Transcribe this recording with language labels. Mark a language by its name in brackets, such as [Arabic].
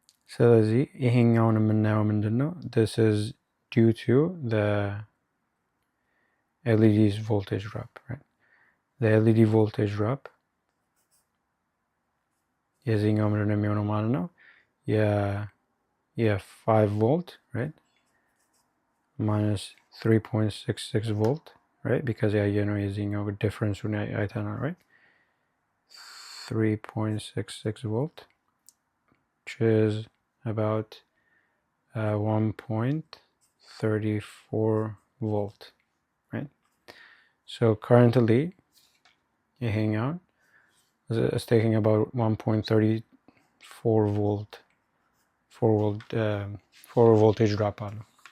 [Amharic] ስለዚህ ይሄኛውን የምናየው ምንድነው [English] this is due to the LED's voltage drop, right? The LED voltage drop [Amharic] የዚህኛው ምንድን ነው የሚሆነው ማለት ነው የ5 volt, right, minus 3.66 volt, right, because ያየነው የዚህኛው ዲፍረንሱን አይተናል, right? [English] 3.66 volt, which is about 1.34 volt, right? So currently [Amharic] ይሄኛው [English] is taking about 1.34 volt 4 voltage drop [Amharic] አለው.